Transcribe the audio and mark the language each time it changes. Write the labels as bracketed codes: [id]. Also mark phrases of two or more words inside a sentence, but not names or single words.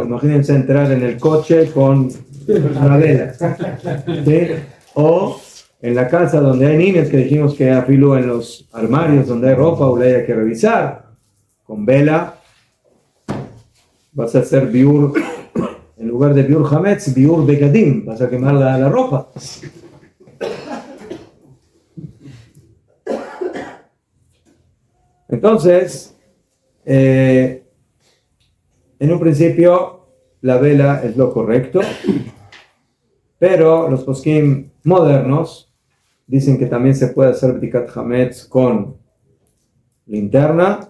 [es] Imagínense entrar en el coche con una vela. ¿Sí? O en la casa donde hay niños, que dijimos que afilo en los armarios donde hay ropa o le hay que revisar. Con vela vas a hacer biur, en lugar de [he] ביעור חמץ, ביעור בגדים. [es] Vas a quemar la ropa. Entonces, en un principio, la vela es lo correcto, pero los poskim modernos dicen que también se puede hacer [he] בדיקת חמץ [es] con linterna.